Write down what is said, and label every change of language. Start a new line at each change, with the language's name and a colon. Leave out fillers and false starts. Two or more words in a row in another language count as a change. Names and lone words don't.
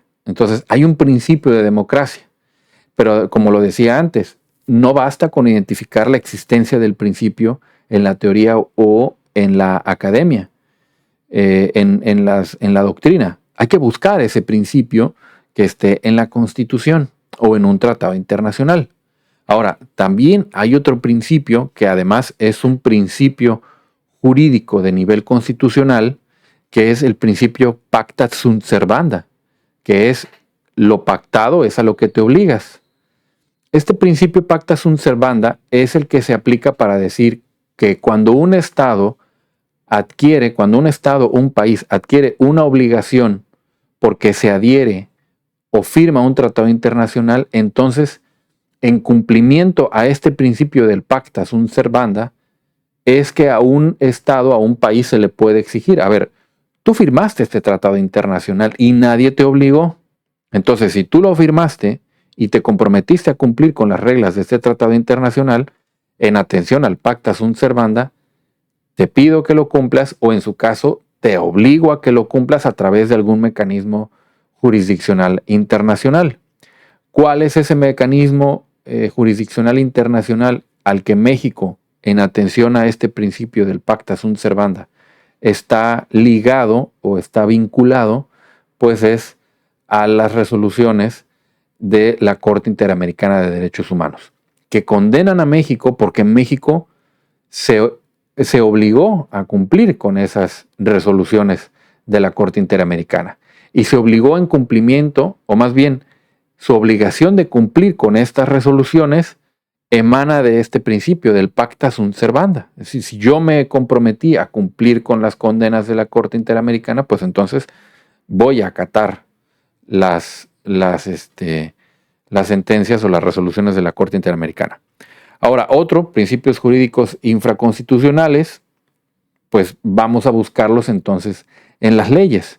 Spanish: Entonces, hay un principio de democracia. Pero, como lo decía antes, no basta con identificar la existencia del principio en la teoría o en la academia, en la doctrina. Hay que buscar ese principio que esté en la Constitución o en un tratado internacional. Ahora, también hay otro principio que además es un principio jurídico de nivel constitucional, que es el principio
Latin: pacta sunt servanda,
Spanish: que es lo pactado es a lo que te obligas. Este principio
Latin: pacta sunt servanda
Spanish: es el que se aplica para decir que cuando un país adquiere una obligación porque se adhiere o firma un tratado internacional, entonces, en cumplimiento a este principio del
Latin: pacta sunt servanda,
Spanish: es que a un Estado, a un país se le puede exigir, a ver, tú firmaste este tratado internacional y nadie te obligó. Entonces, si tú lo firmaste y te comprometiste a cumplir con las reglas de este tratado internacional, en atención al
Latin: pacta sunt servanda,
Spanish: te pido que lo cumplas o en su caso te obligo a que lo cumplas a través de algún mecanismo jurisdiccional internacional. ¿Cuál es ese mecanismo jurisdiccional internacional al que México, en atención a este principio del
Latin: pacta sunt servanda,
Spanish: está ligado o está vinculado? Pues es a las resoluciones de la Corte Interamericana de Derechos Humanos, que condenan a México porque México se obligó a cumplir con esas resoluciones de la Corte Interamericana. Y se obligó en cumplimiento, o más bien, su obligación de cumplir con estas resoluciones emana de este principio del
Latin: pacta sunt servanda.
Spanish: Es decir, si yo me comprometí a cumplir con las condenas de la Corte Interamericana, pues entonces voy a acatar las sentencias o las resoluciones de la Corte Interamericana. Ahora, principios jurídicos infraconstitucionales, pues vamos a buscarlos entonces en las leyes.